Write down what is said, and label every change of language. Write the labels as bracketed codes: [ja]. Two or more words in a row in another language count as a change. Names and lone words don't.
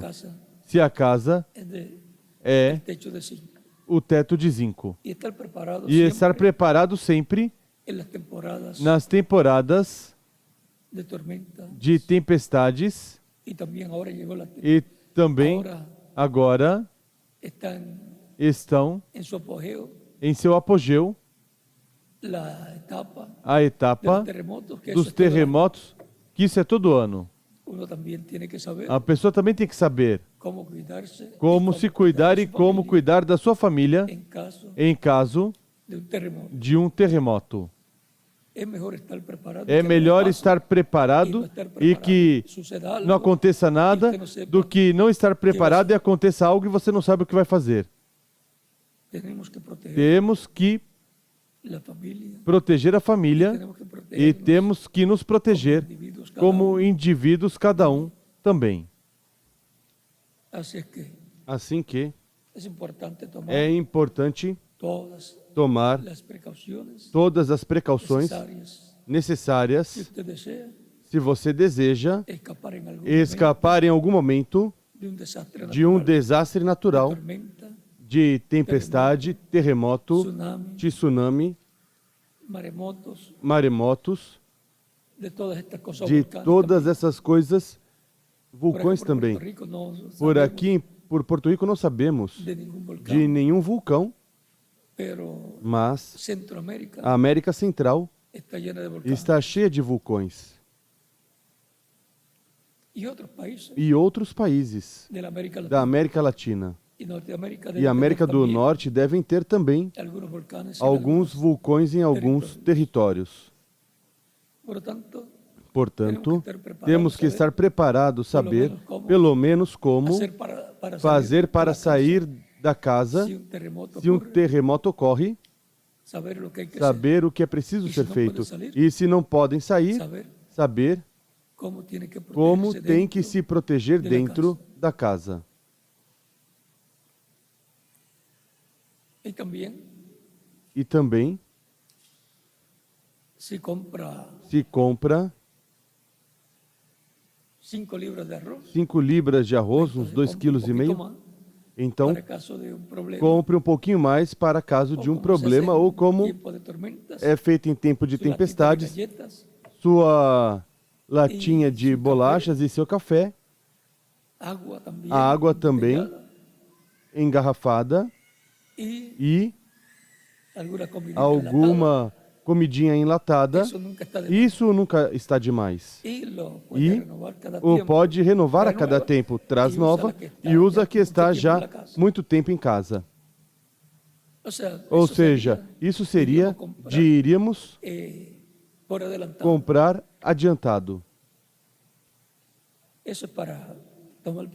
[pt] Se a casa é o teto de zinco. E estar preparado sempre nas temporadas de tempestades. E também agora estão [es] en su apogeo [pt] em seu apogeu [es] la etapa [pt] a [es] de [pt] etapa [es] los terremotos, que eso [pt] dos [es] es todo el año. [pt] terremotos, que isso é todo ano. [es] Uno también tiene que saber [pt] A pessoa também tem que saber [es] cómo cuidarse y [pt] como se cuidar [es] de [pt] e [es] su [pt] como [es] familia [pt] cuidar da sua família [es] en caso [pt] em caso [es] de un terremoto. [pt] de um terremoto. [es] Es mejor estar preparado. [pt] É [es] que [pt] melhor [es] no pase [pt] estar preparado e que [es] suceda algo [pt] não aconteça nada [es] y usted no sepa. [pt] do que não estar preparado e aconteça algo e você não sabe o que vai fazer. [es] Tenemos que proteger [pt] Temos que [es] la familia [pt] proteger a família [es] tenemos que [pt] e [es] protegernos [pt] temos que nos proteger [es] individuos cada [pt] como [es] uno. [pt] indivíduos, cada um também. [es] Así es que [pt] Assim que [es] es importante tomar [pt] é importante [es] todas [pt] tomar [es] las precauciones [pt] todas as precauções [es] necesarias. Si [pt] necessárias [es] usted desea [pt] se você deseja [es] escapar en algún [pt] escapar em algum momento [es] momento [pt] de um [es] natural, [pt] desastre natural, [es] tormenta, [pt] de tempestade, terremoto, [es] tsunami, [pt] tsunami, [es] maremotos, [pt] maremotos, [es] de todas estas cosas. [pt] de [es] volcanes [pt] todas [es] también. [pt] essas coisas, [es] Por [pt] vulcões [es] ejemplo, [pt] também. [es] Puerto Rico no [pt] Por [es] sabemos [pt] aqui, por Porto Rico, não sabemos [es] de ningún volcán, [pt] de nenhum vulcão, [es] pero [pt] mas [es] Centroamérica [pt] a América Central [es] está llena de volcanes. [pt] está cheia de vulcões. [es] Y otros países [pt] E outros países [es] de la América [pt] da [es] Latina [pt] América Latina [es] y Norteamérica [pt] e [es] deben [pt] América [es] tener [pt] do [es] también [pt] Norte devem ter também [es] algunos volcanes en [pt] alguns [es] algunos. [pt] vulcões em alguns territórios. [es] Por lo tanto, [pt] Portanto, Temos que estar preparados, temos que [es] saber, [pt] estar preparados, saber pelo menos como [es] hacer para [pt] fazer para [es] salir [pt] sair da casa [es] si un terremoto [pt] se um [es] ocurre, [pt] terremoto ocorre, [es] saber lo que hay que [pt] saber o que é preciso E se ser não feito. podem sair? E se não podem sair, [es] hacer, saber [pt] saber [es] cómo tiene que [pt] como [es] protegerse [pt] tem que [es] dentro. [pt] se proteger [es] de la [pt] dentro [es] casa. [pt] da casa. [es] Y también [pt] E também [es] si compra [pt] se compra [es] 5 libras de arroz, [pt] 5 libras de arroz, uns 2,5 kg, então [es] para caso de un problema, [pt] compre um pouquinho mais para caso de um [es] como se hace [pt] problema [es] en [pt] ou como [es] tiempo de tormentas, [pt] é feito em tempo de [es] su latita de [pt] tempestades, [es] galletas, [pt] sua latinha de bolachas e seu café, [es] agua también, [pt] a água também [es] embotellada, [pt] engarrafada [es] y [pt] e [es] alguna comidita [pt] alguma comidinha enlatada. [es] enlatada. Eso nunca está de más. [pt] Isso nunca está demais. [es] Y lo puede [pt] E [es] renovar cada [pt] o [es] tiempo. [pt] pode renovar a cada Renova tempo, traz e usa nova a que está e usa a já que está muito tempo já na casa. muito tempo em casa. Ou Ou seja, isso seria de iríamos [es] por adelantado. [pt] comprar adiantado. Isso é para tomar